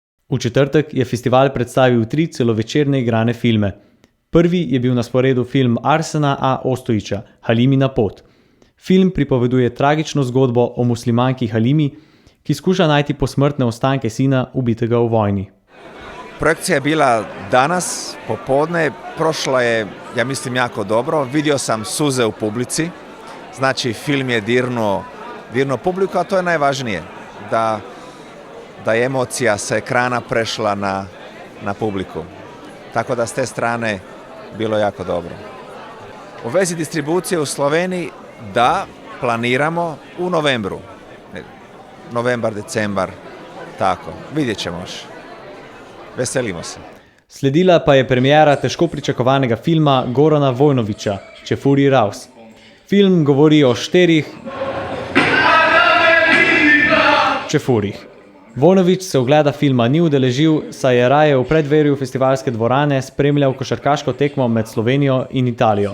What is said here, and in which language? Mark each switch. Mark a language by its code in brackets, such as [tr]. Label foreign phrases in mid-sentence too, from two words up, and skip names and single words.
[sl] V četrtek je festival predstavil 3 celovečerne igrane filme. Prvi je bil na sporedu film Arsena A. Ostojića, Halimina pot. Film pripoveduje tragično zgodbo o muslimanki Halimi, ki skuša najti posmrtne ostanke sina, ubitega v vojni. [bs] Projekcija je bila danas, popodne, prošla je, ja mislim, jako dobro. Vidio sam suze u publici, znači film je dirnuo publiku, a to je najvažnije, da je emocija sa ekrana prešla na publiku. Tako da s te strane bilo jako dobro. U vezi distribucije u Sloveniji, da, planiramo u novembru. Novembar, decembar, tako. Vidjet ćemo još. Veselimo se. [sl] Sledila pa je premiera težko pričakovanega filma Gorana Vojnovića, Čefurji Raus. Film govori o 4 čefurjih. Vojnović se ogleda filma ni udeležil, saj je raje v predverju festivalske dvorane spremljal košarkaško tekmo med Slovenijo in Italijo.